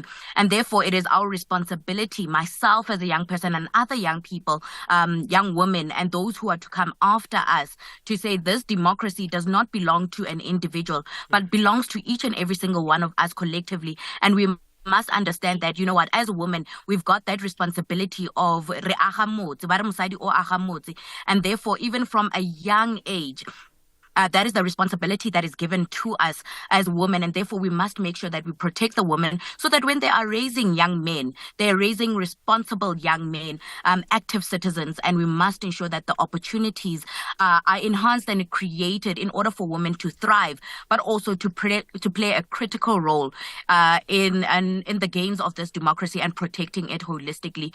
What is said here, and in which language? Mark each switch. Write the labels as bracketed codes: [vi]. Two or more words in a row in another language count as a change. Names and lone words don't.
[en] And therefore, it is our responsibility, myself as a young person and other young people, young women and those who are to come after us, to say this democracy does not belong to an individual, but belongs to each and every single one of us collectively. And we must understand that, you know what, as a woman, we've got that responsibility of [tn] re aga motse, ba re mosadi o aga motse. [en] And therefore, even from a young age, that is the responsibility that is given to us as women, and therefore we must make sure that we protect the women, so that when they are raising young men, they are raising responsible young men, active citizens, and we must ensure that the opportunities are enhanced and created in order for women to thrive, but also to play a critical role in the gains of this democracy and protecting it holistically.